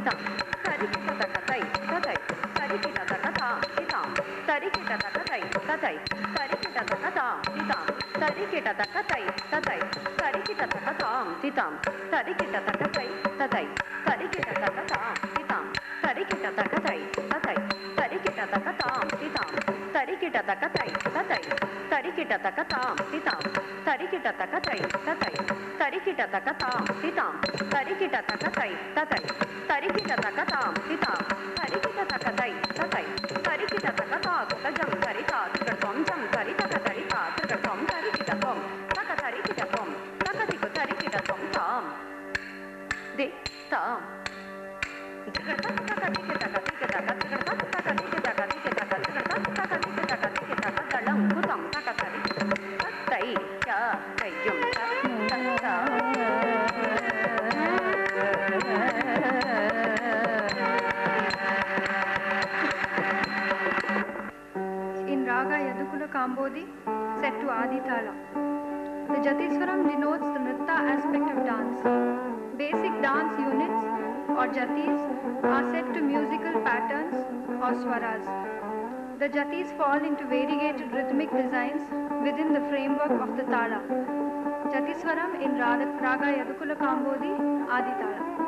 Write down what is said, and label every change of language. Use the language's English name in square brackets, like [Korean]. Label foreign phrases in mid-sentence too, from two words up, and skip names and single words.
[English] tam tari kita taka tai ta tai tari kita taka tam tit tam tari kita taka tai ta tai tari kita taka tam tit tam tari kita taka tai ta tai tari kita taka tam tit tam tari kita taka tai ta tai tari kita taka tam tit tam tari kita taka tai ta tai tari kita taka tam tit tam tari kita taka tai ta tai tari kita taka tam tit tam tari kita taka tai ta tai tari kita taka tam tit tam tari kita taka tai ta tai tari kita taka tam tit tam tari kita taka tai ta tai tari kita taka ta ta jam tari ta ta tom jam tari ta tari ta ta tom tari kita tom ta tari kita tom ta ko tari kita tom tom de tom kita taka kita taka kita taka kita taka kita taka kita taka kita taka kita taka dalam kutam taka tari tai ya tai jum ta ta in Raga Yadukula Kambodi set to Adi Tala. The Jatiswaram denotes the Nritta aspect of dance. Basic dance units or jatis are set to musical patterns or swaras. The jatis fall into variegated rhythmic designs within the framework of the tala. Jatiswaram in Raga Yadukula Kambodi Adi Tala.